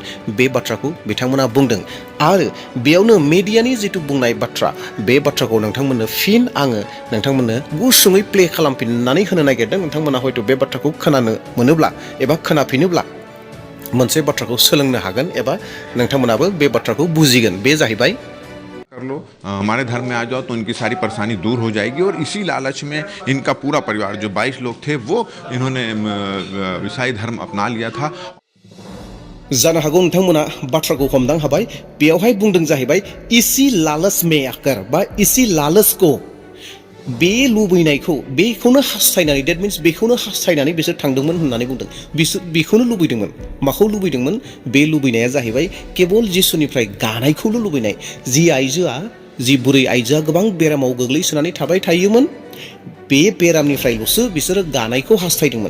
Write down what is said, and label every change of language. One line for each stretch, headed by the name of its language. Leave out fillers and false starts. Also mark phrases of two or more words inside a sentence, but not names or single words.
Bodo: बे बाथ्राखौ बिथांमोना बुंदों। आरो बेयावनो मिडियानि जिथु बुंनाय बाथ्रा बे बाथ्राखौ नोंथांमोननो फिन आङो नोंथांमोननो गुसुङै प्ले खालामफिननानै होनो नागिरदों। नोंथांमोना हयथ' बे बाथ्राखौ खोनानो मोनोब्ला एबा खोनाफिनोब्ला मोनसे बाथ्राखौ सोलोंनो हागोन एबा नोंथांमोनाबो बे बाथ्राखौ बुजिगोन। बे जाहैबाय
Hindi: कर लो, हमारे धर्म में आ जाओ तो इनकी सारी परेशानी दूर हो जाएगी। और इसी लालच में इनका पूरा परिवार जो 22 लोग थे वो इन्होंने ईसाई धर्म अपना लिया था।
Bodo: जानो हागौ नोंथांमोना बाथ्राखौ हमदां हाबाय। बेयावहाय बुंदों जाहैबाय
Hindi: इसी लालच में आकर
Bodo: बा
Hindi: इसी लालच को,
Bodo: बे लुबैनायखौ बेखौनो हास्थायनानै,
English: that means
Bodo: बेखौनो हास्थायनानै बिसोर थांदोंमोन होननानै बुंदों। बिसोर बेखौनो लुबैदोंमोन। माखौ लुबैदोंमोन? बे लुबैनाया जाहैबाय केबल जिसुनिफ्राय गानायखौल' लुबैनाय। जि आइजोआ, जि बुरै आइजोआ गोबां बेरामाव गोग्लैसोनानै थाबाय थायोमोन, बे बेरामनिफ्रायल'सो बिसोरो गानायखौ हास्थायदोंमोन।